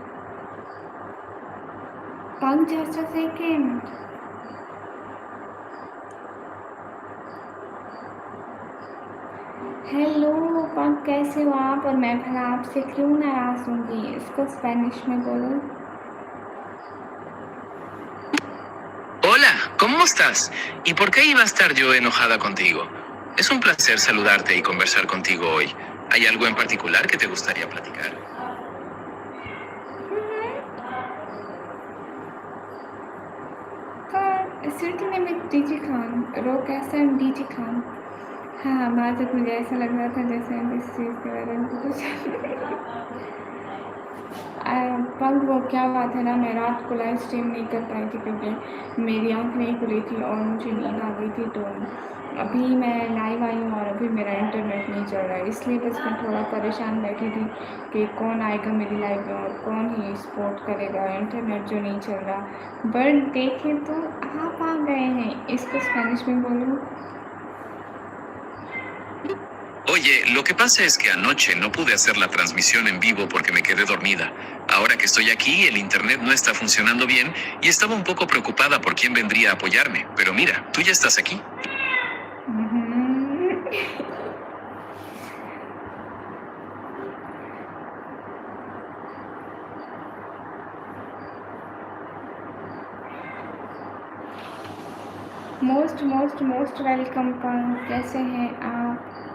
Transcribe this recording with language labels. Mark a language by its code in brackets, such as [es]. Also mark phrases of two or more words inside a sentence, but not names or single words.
[hi] पंक [en] just second. [hi] हेलो पंक, कैसे हो आप? और मैं भला आपसे क्यों नाराज़ होंगी? इसको स्पेनिश में बोलो। [es] Hola, ¿cómo estás? ¿Y por qué iba a estar yo enojada contigo? Es un placer saludarte y conversar contigo hoy. ¿Hay algo en particular que te gustaría platicar? [hi] सिटी में मैं डीजी खान, रो कैसे डीजी खान। हाँ, वहाँ तक मुझे ऐसा लग रहा था जैसे इस चीज़ के बारे में कुछ पंग वो क्या बात है ना, मैं रात को लाइव स्ट्रीम नहीं कर पाई थी क्योंकि मेरी आँख नहीं खुली थी और मुझे नींद आ गई थी। तो अभी मैं लाइव आई हूँ और अभी मेरा इंटरनेट नहीं चल रहा है, इसलिए बस मैं थोड़ा परेशान बैठी थी कि कौन आएगा मेरी लाइव में और कौन ही सपोर्ट करेगा इंटरनेट जो नहीं चल रहा। बट देखें तो आप आ गए हैं, इसको स्पेनिश में बोलूँ। [es] Oye, lo que pasa es que anoche no pude hacer la transmisión en vivo porque me quedé dormida. Ahora que estoy aquí, el internet no está funcionando bien y estaba un poco preocupada por quién vendría a apoyarme. Pero mira, tú ya estás aquí. [en] most most most welcome [hi] पंक, कैसे हैं आप?